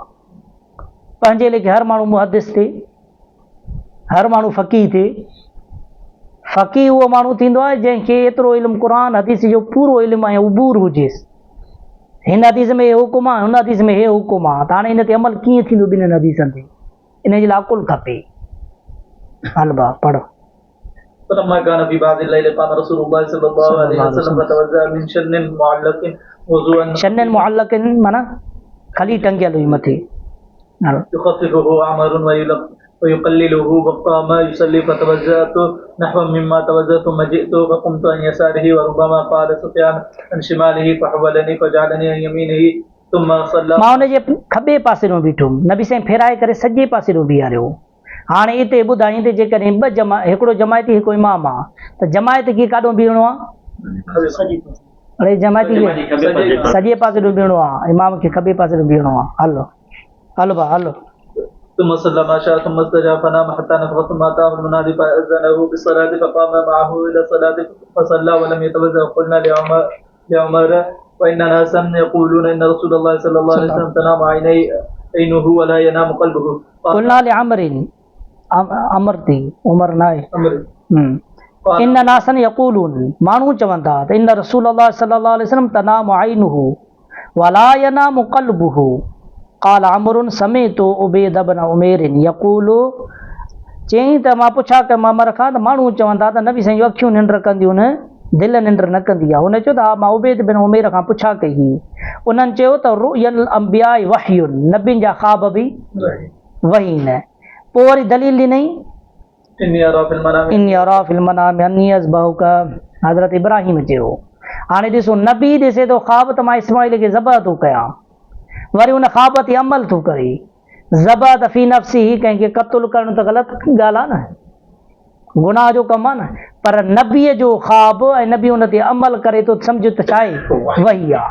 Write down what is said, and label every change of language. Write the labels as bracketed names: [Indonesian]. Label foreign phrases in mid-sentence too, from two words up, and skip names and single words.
[Sindhi] पंहिंजे लेखे हर माण्हू मुहदिस थिए, हर माण्हू फ़क़ीह थिए। फ़क़ीह उहो माण्हू थींदो आहे जंहिंखे एतिरो इल्मु क़ुरान हदीस जो पूरो इल्मु ऐं उबूर हुजेसि। हिन हदीस में हे हुकुम आहे, हुन हदीस में हे हुकुम आहे, त हाणे हिन ते अमल कीअं थींदो ॿिन्हिनि हदीसनि ते, इन जे लाइ अकुल खपे। हल भाउ पढ़ो। [Arabic] فلما كان في بعض الليل قام رسول الله صلى الله عليه وسلم فتوضأ من شن معلق وضوءا شن معلق [Sindhi] माना खली टंगियल हुई मथे। [Arabic] يخففه عمر ويقلله وقام يصلي فتوضأت نحو مما توضأ ثم جئت فقمت عن يساره وربما قال سفيان عن شماله فحولني فجعلني عن يمينه ثم صلى। [Sindhi] मां हुन जे खॿे पासे ॾों बीठुमि, नबी साईं फेराए करे सॼे पासे ॾों बीहारियो। हाणे हिते ॿुधाईं त जेकॾहिं हिकिड़ो जमायती हिकिड़ो इमाम आहे त जमायत खे काॾों बीहणो आहे? अड़े जमायती खे सॼे पासे ॾों बीहणो आहे, इमाम खे खॿे पासे ॾों बीहणो आहे। हलो हलो भाउ हलो। [Arabic] ثم صلى ما شاء ثم استجاب فنام حتى نفخ ثم أتاه المنادي فأذنه بالصلاة فقام معه إلى الصلاة فصلى ولم يتوضأ. قلنا لعمر وإن ناسا يقولون إن رسول الله صلى الله عليه وسلم تنام عينه ولا ينام قلبه. قلنا لعمر [Sindhi] अमर थी उमर न आहे। [Arabic] إن ناسا يقولون [Sindhi] माण्हू चवनि था त [Arabic] إن رسول الله صلى الله عليه وسلم تنام عينه ولا ينام قلبه. قال عمرو سمعت عبيد بن عمير يقول. [Sindhi] चयईं त मां पुछा कयो अमर खां त माण्हू चवनि था त नबी साईं अखियूं निंड कंदियूं न, दिलि निंड न कंदी आहे। हुन चयो त हा मां उबैद बिन उमैर खां पुछा कई हुई। उन्हनि चयो त [Arabic] رؤيا الأنبياء وحي, [Sindhi] नबियुनि जा ख़्वाब बि वही न। पोइ वरी दलील ॾिनई [Arabic] إني أرى في المنام أني أذبحك, [Sindhi] हज़रत इब्राहिम चयो। हाणे ॾिसो नबी ॾिसे थो ख़्वाब त मां इस्माइल खे ज़बह थो कयां, वरी उन ख़्वाब ते अमल थो करे। ज़बह त [Arabic] في نفسه [Sindhi] ही, कंहिंखे क़त्ल करणु त ग़लति ॻाल्हि आहे न, गुनाह जो कमु आहे न, पर नबीअ जो ख़्वाब ऐं नबी उन ते अमल करे थो, सम्झ त छा आहे वही आहे।